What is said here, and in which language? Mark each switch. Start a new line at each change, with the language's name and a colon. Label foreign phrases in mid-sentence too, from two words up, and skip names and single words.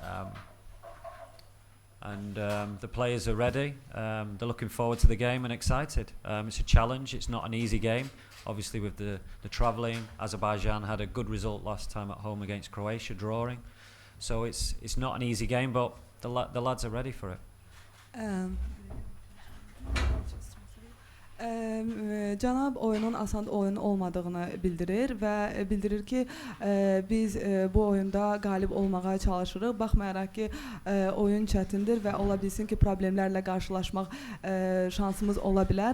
English: And the players are ready. They're looking forward to the game and excited. It's a challenge. It's not an easy game. Obviously with the travelling, Azerbaijan had a good result last time at home against Croatia, drawing. So it's not an easy game, but the lads are ready for it.
Azerbaijani: Cənab oyunun asan oyun olmadığını bildirir və bildirir ki, biz bu oyunda qalib olmağa çalışırıq. Baxmayaraq ki, oyun çətindir və ola bilsin ki, problemlərlə qarşılaşmaq şansımız ola bilər.